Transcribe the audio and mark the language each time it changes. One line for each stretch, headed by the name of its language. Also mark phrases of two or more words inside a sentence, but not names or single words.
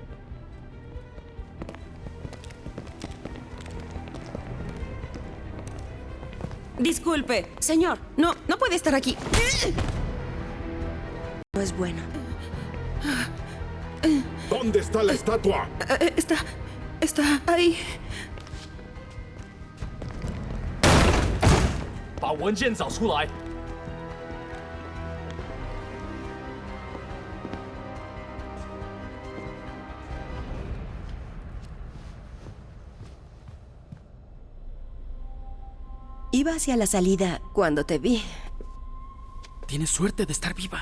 Spanish: Disculpe, señor. No puede estar aquí. No es bueno. ¿Dónde está la estatua? Está ahí.
Chinese: 把文件找出来。
Spanish: Iba hacia la salida cuando te vi. Tienes suerte de estar viva.